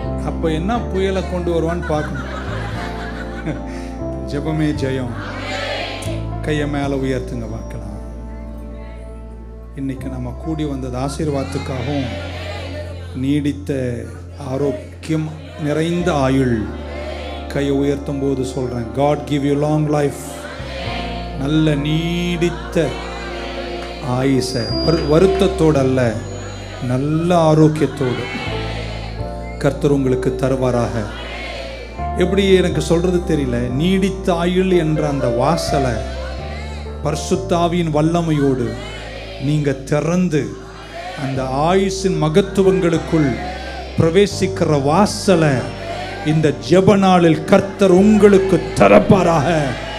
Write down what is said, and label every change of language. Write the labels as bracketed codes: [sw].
[ta] அப்ப என்ன புயலை கொண்டு வருவான்னு பார்க்கணும். ஜெபமே ஜெயம். கையை மேல உயர்த்துங்க பார்க்கலாம். இன்னைக்கு நம்ம கூடி வந்தது ஆசீர்வாதத்துக்காகவும் நீடித்த ஆரோக்கியம் நிறைந்த ஆயுள். கையை உயர்த்தும் போது சொல்றேன், [en] God give you long life. [ta] நல்ல நீடித்த ஆயுச, வருத்தத்தோடு அல்ல, நல்ல ஆரோக்கியத்தோடு கர்த்தர் உங்களுக்கு தருவாராக. எப்படி எனக்கு சொல்றது தெரியல. நீடித்த ஆயுள் என்ற அந்த வாசலை பரிசுத்த ஆவியின் வல்லமையோடு நீங்க திறந்து அந்த ஆயுசின் மகத்துவங்களுக்குள் பிரவேசிக்கிற வாசலை இந்த ஜெப நாளில் கர்த்தர் உங்களுக்கு தரப்பாராக.